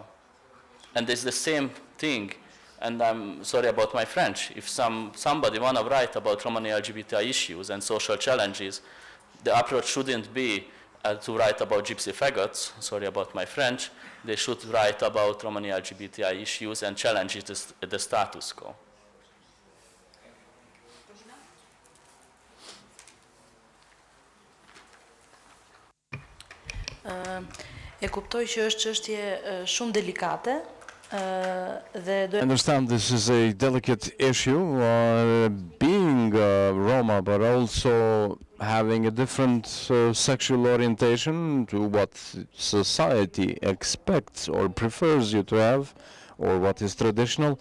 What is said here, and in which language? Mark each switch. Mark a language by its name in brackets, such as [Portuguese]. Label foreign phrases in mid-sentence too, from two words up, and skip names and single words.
[English] And it's the same thing, and I'm sorry about my French. If somebody wanna write about Romani LGBTI issues and social challenges, the approach shouldn't be to write about gypsy faggots, sorry about my French. They should write about Romani LGBTI issues and challenges the status quo. [Albanian] E kuptoj që është çështje shumë delikate. [English] I understand this is a delicate issue, being Roma, but also having a different sexual orientation to what society expects or prefers you to have, or what is traditional.